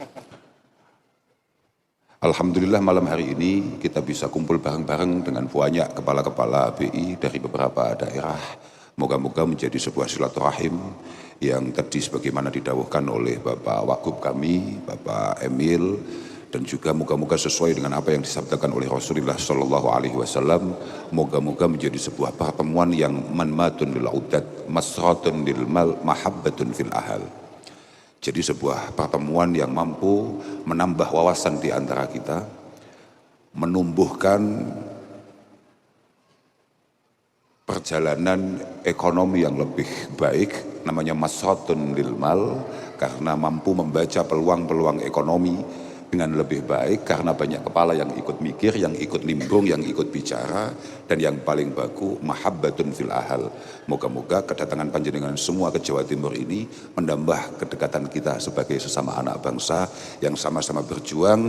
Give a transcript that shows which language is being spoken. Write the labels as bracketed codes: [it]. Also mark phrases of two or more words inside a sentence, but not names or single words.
[id] Alhamdulillah malam hari ini kita bisa kumpul bareng-bareng dengan banyak kepala-kepala BI dari beberapa daerah. Moga-moga menjadi sebuah silaturahim yang tadi sebagaimana didawuhkan oleh Bapak Wagub kami, Bapak Emil, dan juga moga-moga sesuai dengan apa yang disabdakan oleh Rasulullah [ar] صلى الله عليه وسلم. [id] Moga-moga menjadi sebuah pertemuan yang [ar] منمة للعداد مسرة للمال محبة في الأهل. [id] Jadi sebuah pertemuan yang mampu menambah wawasan di antara kita, menumbuhkan perjalanan ekonomi yang lebih baik, namanya [ar] مسرة للمال, [id] karena mampu membaca peluang-peluang ekonomi dengan lebih baik, karena banyak kepala yang ikut mikir, yang ikut nimbrung, yang ikut bicara, dan yang paling baku [ar] محبة في الأهل. [id] Moga-moga kedatangan panjenengan semua ke Jawa Timur ini menambah kedekatan kita sebagai sesama anak bangsa yang sama-sama berjuang.